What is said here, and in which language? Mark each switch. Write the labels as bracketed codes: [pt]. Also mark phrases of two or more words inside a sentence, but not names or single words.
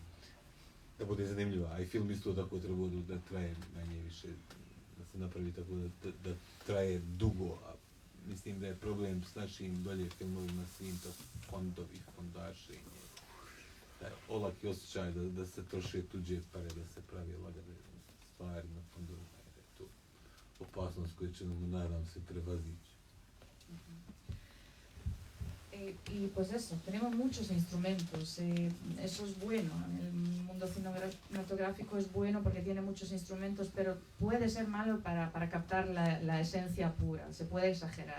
[bs] Da bude zanimljiva, a i film isto tako treba da traje manje više, da se napravi tako da traje dugo, a mislim da je problem s našim dolje filmovima svim to fondovi, fondašenje, taj olaki osjećaj da se troše tuđe pare, da se pravi lagane stvari na fondovima, jer je to opasnost koju će nam, nadam se, prevazići. [es] Y pues eso, tenemos muchos instrumentos, eso es bueno, el mundo cinematográfico es bueno porque tiene muchos instrumentos, pero puede ser malo para captar la esencia pura, se puede exagerar.